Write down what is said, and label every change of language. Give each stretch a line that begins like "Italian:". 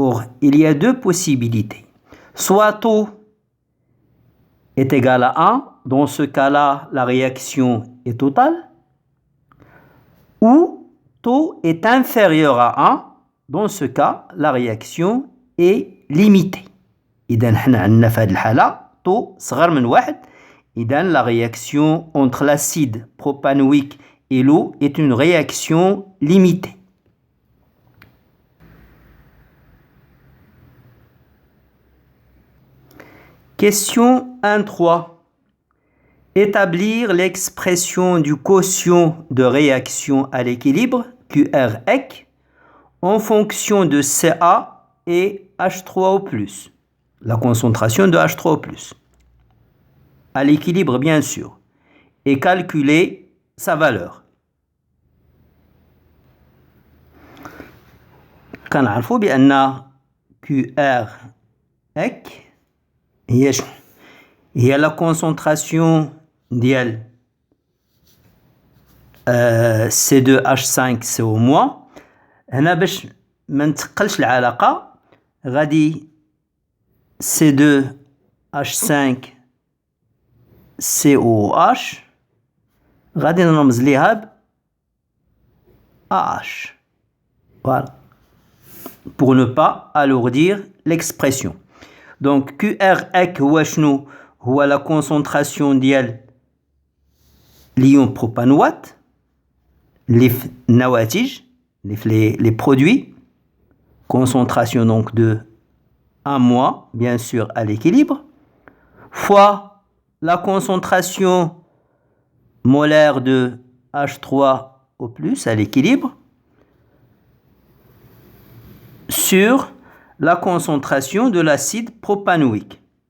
French: Or, il y a deux possibilités. Soit taux est égal à 1, dans ce cas-là, la réaction est totale, ou taux est inférieur à 1, dans ce cas, la réaction est limitée.
Arabic: إذا حنا عندنا في هذه الحالة taux صغر من 1. إذا
French: la réaction entre l'acide propanoïque et l'eau est une réaction limitée. Question 1.3. Établir l'expression du quotient de réaction à l'équilibre, QREC, en fonction de Ca et H3O+, la concentration de H3O+, à l'équilibre bien sûr, et calculer sa valeur.
Arabic: كنعرفوا بأن QREC هي
French: la concentration
Arabic: ديال C2H5CO-. هنا باش ما نتقلش العلاقة غادي C2H5COH غادي نرمز ليها ب AH.
French: Voilà. Pour ne pas alourdir l'expression. Donc QREC
Arabic: هو شنو؟ هو
French: la concentration
Arabic: ديال
French: l'ion propanoate
Arabic: اللي في النواتج اللي في
French: les produits, concentration donc de 1- bien sûr à l'équilibre, fois la concentration molaire de H3O+ à l'équilibre sur la concentration de l'acide propanoïque.